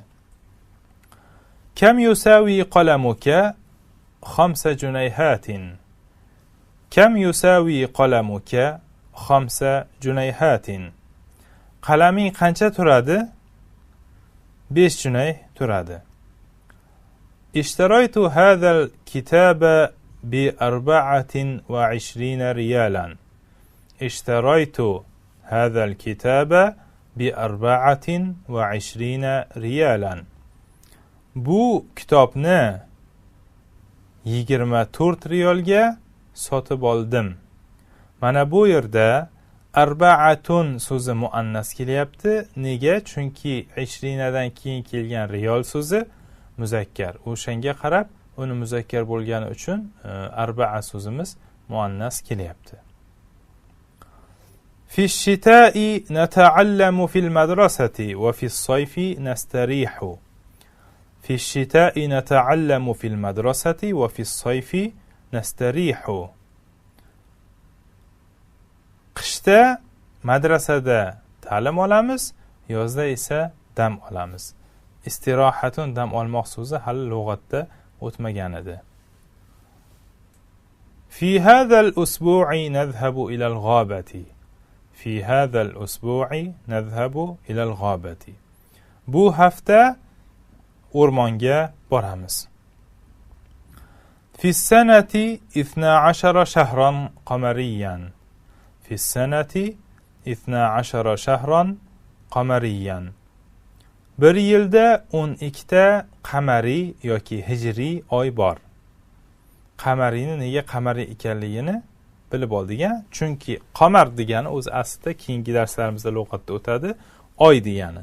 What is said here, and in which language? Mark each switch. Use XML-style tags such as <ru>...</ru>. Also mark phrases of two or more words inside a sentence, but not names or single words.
<ar>كم يساوي قلمك 5 جنيهات. كم يساوي قلمك 5 جنيهات.</ar> <uz>Qalaming qancha turadi? 5 junay turadi.</uz> <ar>اشتريت هذا الكتاب ب24 ريالا. اشتريت هذا الكتاب ب24 ريالا.</ar> <uz>Bu kitobni 24 riyolga sotib oldim. Mana bu yerda arba'atun so'zi muannas kelyapti. Nega? Chunki 20 dan keyin kelgan riyol so'zi muzakkar. O'shanga qarab uni muzakkar bo'lgani uchun arba'a so'zimiz muannas kelyapti.</uz> <ar>في الشتاء نتعلم في المدرسة وفي الصيف نستريح. في الشتاء نتعلم في المدرسة وفي الصيف نستريح.</ar> <uz>qishda madrasada ta'lim olamiz, yozda esa dam olamiz. Istirohatun dam olmoq so'zi hali lug'atda o'tmagan edi.</uz> <ar>في هذا الأسبوع نذهب إلى الغابة. في هذا الأسبوع نذهب إلى الغابة.</ar> <uz>Bu hafta o'rmonga boramiz.</uz> <ar>في السنة 12 شهرا قمريا. في السنة 12 شهرا قمريا.</ar> <uz>Bir yilda 12 ta qamariy yoki hijriy oy bor. Qamariyni nega qamariy ekanligini bilib oldik-a? Chunki qamar degani o'zi aslida keyingi darslarimizda lug'atda o'tadi, oy degani.</uz>